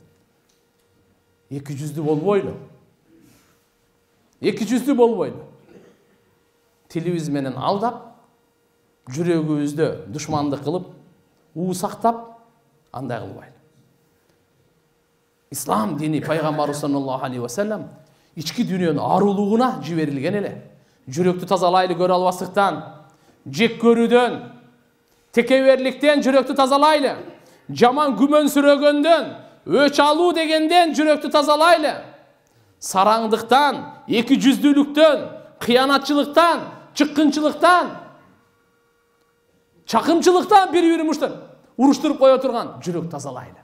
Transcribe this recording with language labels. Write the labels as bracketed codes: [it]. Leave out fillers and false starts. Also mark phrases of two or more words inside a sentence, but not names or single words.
[ky] Эки жүздүү болбойлу. Эки жүздүү болбойлу. Тилибиз менен алдап, жүрөгүбүздө душмандык кылып, сактап, андай кылбайлы. Ислам дини пайгамбар [ar] صلى الله عليه وسلم [ky] ички дүйнөнүн арулугуна жиберилген эле. Жүрөктү тазалайлы көрө албастыктан, жек көрүүдөн, текеберликтен жүрөктү тазалайлы. Жаман күмөнсүрөгөндөн, өч алуу дегенден жүрөктү тазалайлы. Сараңдыктан, эки жүздүүлүктөн, кыянатчылыктан, чыккынчылыктан, чакымчылыктан бири-бирин уруштуруп кое турган жүрөк тазалайлы.